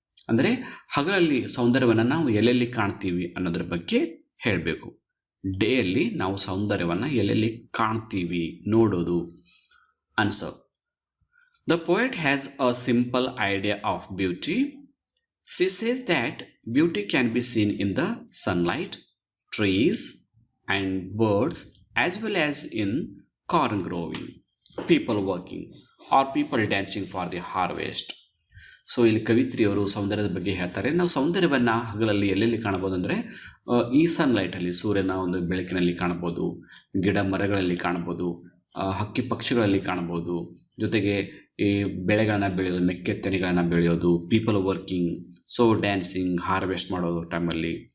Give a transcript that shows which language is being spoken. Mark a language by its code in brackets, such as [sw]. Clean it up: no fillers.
[kn] ಅಂದರೆ ಹಗಲಲ್ಲಿ ಸೌಂದರ್ಯವನ್ನು ನಾವು ಎಲ್ಲೆಲ್ಲಿ ಕಾಣ್ತೀವಿ ಅನ್ನೋದ್ರ ಬಗ್ಗೆ ಹೇಳಬೇಕು. ಡೇಯಲ್ಲಿ ನಾವು ಸೌಂದರ್ಯವನ್ನು ಎಲ್ಲೆಲ್ಲಿ ಕಾಣ್ತೀವಿ ನೋಡೋದು. [en] Answer: the poet has a simple idea of beauty. She says that beauty can be seen in the sunlight, trees and birds, as well as in corn growing, people working, or people dancing for the harvest. [kn] So ಇಲ್ಲಿ ಕವಿತ್ರಿಯವರು ಸೌಂದರ್ಯದ ಬಗ್ಗೆ ಹೇಳ್ತಾರೆ. ನಾವು ಸೌಂದರ್ಯವನ್ನು ಹಗಲಲ್ಲಿ ಎಲ್ಲೆಲ್ಲಿ ಕಾಣ್ಬೋದು ಅಂದರೆ ಈ ಸನ್ಲೈಟಲ್ಲಿ, ಸೂರ್ಯನ ಒಂದು ಬೆಳಕಿನಲ್ಲಿ ಕಾಣ್ಬೋದು, ಗಿಡ ಮರಗಳಲ್ಲಿ ಕಾಣ್ಬೋದು, ಹಕ್ಕಿ ಪಕ್ಷಿಗಳಲ್ಲಿ ಕಾಣ್ಬೋದು, ಜೊತೆಗೆ ಈ ಬೆಳೆಗಳನ್ನು ಬೆಳೆಯೋದು, ಮೆಕ್ಕೆ ತೆನೆಗಳನ್ನು ಬೆಳೆಯೋದು, people working, so dancing, harvest ಮಾಡೋದು ಟೈಮಲ್ಲಿ.